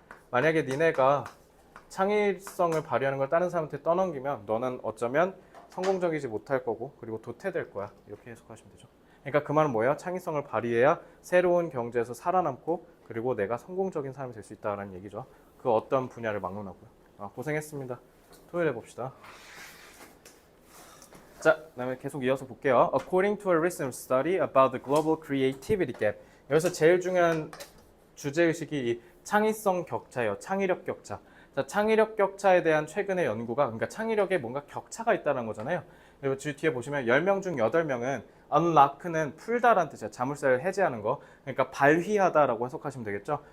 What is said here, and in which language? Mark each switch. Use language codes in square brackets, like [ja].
[ko] 만약에 니네가 창의성을 발휘하는 걸 다른 사람한테 떠넘기면 너는 어쩌면 성공적이지 못할 거고 그리고 도태될 거야. 이렇게 해석하시면 되죠. 그러니까 그 말은 뭐예요? 창의성을 발휘해야 새로운 경제에서 살아남고 그리고 내가 성공적인 사람이 될 수 있다는 얘기죠. 그 어떤 분야를 막론하고요. 고생했습니다. 토요일에 봅시다. 자, 그다음에 계속 이어서 볼게요. [en] According to a recent study about the global creativity gap. [ko] 여기서 제일 중요한 주제의식이 이 창의성 격차예요. 창의력 격차. 자, 창의력 격차에 대한 최근의 연구가 그러니까 창의력에 뭔가 격차가 있다는 거잖아요. 그리고 뒤에 보시면 10명 중 8명은 unlock는 풀다라는 뜻이야. 자물쇠를 해제하는 거. 그러니까 발휘하다라고 해석하시면 되겠죠.